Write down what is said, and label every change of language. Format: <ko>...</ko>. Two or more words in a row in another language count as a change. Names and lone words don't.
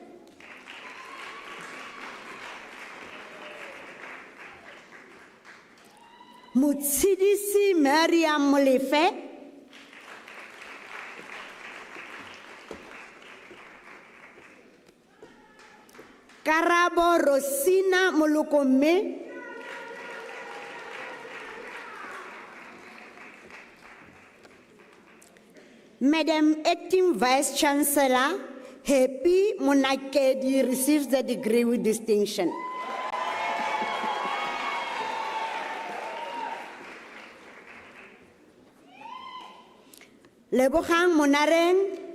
<en>Mutsidisi Mariam Molefe. Karabo Rosina Molokome. Madam Acting Vice Chancellor Happy Monakedi receives the degree with distinction. Lebogang Monareng.</en>